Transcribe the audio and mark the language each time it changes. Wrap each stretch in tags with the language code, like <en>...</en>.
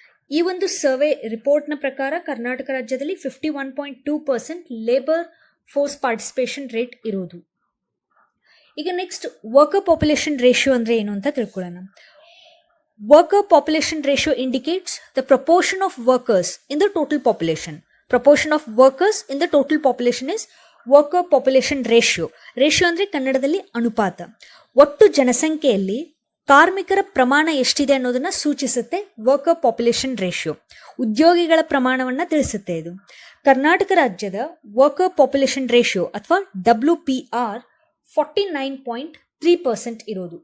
<kn>ಈ ಒಂದು ಸರ್ವೆ ರಿಪೋರ್ಟ್ನ ಪ್ರಕಾರ ಕರ್ನಾಟಕ ರಾಜ್ಯದಲ್ಲಿ 51.2% ಲೇಬರ್ ಫೋರ್ಸ್ ಪಾರ್ಟಿಸಿಪೇಷನ್ ರೇಟ್ ಇರೋದು. ಈಗ ನೆಕ್ಸ್ಟ್ ವರ್ಕರ್ ಪಾಪ್ಯುಲೇಷನ್ ರೇಷಿಯೋ ಅಂದರೆ ಏನು ಅಂತ ತಿಳ್ಕೊಳ್ಳೋಣ.</kn> <en>Worker population ratio indicates the proportion of workers in the total population. Proportion of workers in the total population is worker population ratio.</en> <kn>Ratio ಅಂದರೆ ಕನ್ನಡದಲ್ಲಿ ಅನುಪಾತ. ಒಟ್ಟು ಜನಸಂಖ್ಯೆಯಲ್ಲಿ ಕಾರ್ಮಿಕರ ಪ್ರಮಾಣ ಎಷ್ಟಿದೆ ಅನ್ನೋದನ್ನು ಸೂಚಿಸುತ್ತೆ ವರ್ಕರ್ ಪಾಪ್ಯುಲೇಷನ್ ರೇಷಿಯೋ. ಉದ್ಯೋಗಿಗಳ ಪ್ರಮಾಣವನ್ನು ತಿಳಿಸುತ್ತೆ ಇದು. ಕರ್ನಾಟಕ ರಾಜ್ಯದ ವರ್ಕರ್ ಪಾಪ್ಯುಲೇಷನ್ ರೇಷಿಯೋ ಅಥವಾ WPR 49.3% ಇರೋದು.</kn>